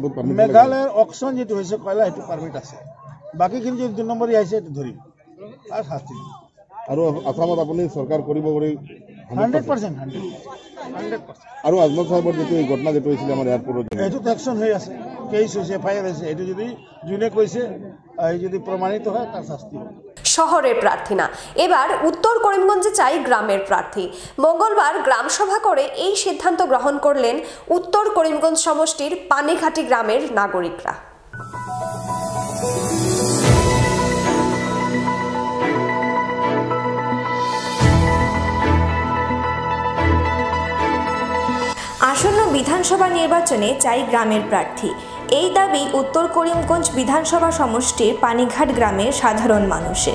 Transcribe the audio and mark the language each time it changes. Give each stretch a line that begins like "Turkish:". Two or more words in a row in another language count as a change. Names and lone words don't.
Assamese: মেঘালয়ৰ অকশ্যন যিটো হৈছে কয়লা, সেইটো পাৰ্মিট আছে। বাকীখিনি যদি 2 নম্বৰী আহিছে সেইটো ধৰিম আৰু শাস্তি দিম। আৰু আসামত আপুনি চৰকাৰ কৰিব কৰি 100%। আৰু আজমল সাহেবৰ যিটো এই ঘটনা যিটো হৈছিলে আমাৰ এয়াৰপোৰ্টত, এইটোতো একশ্যন হৈ আছে, কেছ হৈছে, FIR হৈছে। এইটো যদি যোনে কৈছে যদি
Bangla: প্রমাণিত হয় তার শাস্তি হবে। শহরের প্রার্থী না, এবার উত্তর করিমগঞ্জে চাই গ্রামের প্রার্থী। মঙ্গলবার গ্রাম সভা করে এই সিদ্ধান্ত গ্রহণ করলেন উত্তর করিমগঞ্জ সমষ্টির পানিঘাটি গ্রামের নাগরিকরা। আসন্ন বিধানসভা নির্বাচনে চাই গ্রামের প্রার্থী, এই দাবি উত্তর করিমগঞ্জ বিধানসভা সমষ্টির পানিঘাট গ্রামের সাধারণ মানুষের।